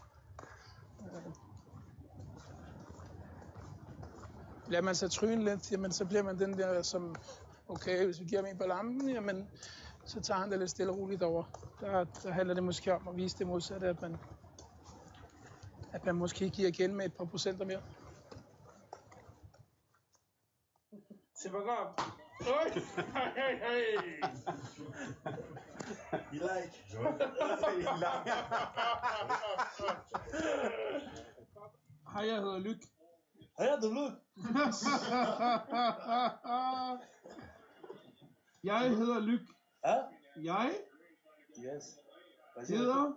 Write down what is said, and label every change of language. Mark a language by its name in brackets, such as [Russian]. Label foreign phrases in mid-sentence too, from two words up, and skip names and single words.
[Danish] Bliver man så tryne lidt, jamen så bliver man den der, som, okay, hvis vi giver ham en på lampen, jamen så tager han det lidt stille og roligt over. Der handler det måske om at vise det modsatte, at man måske giver igen med et par procenter mere. [French] C'est pas grave. [English] Hey, hey, hey. You like? [Danish] Hej, jeg hedder Luc. Hej, jeg hedder Luc. Jeg hedder Luc. Ja? Jeg [English] Yes. [Danish] hedder...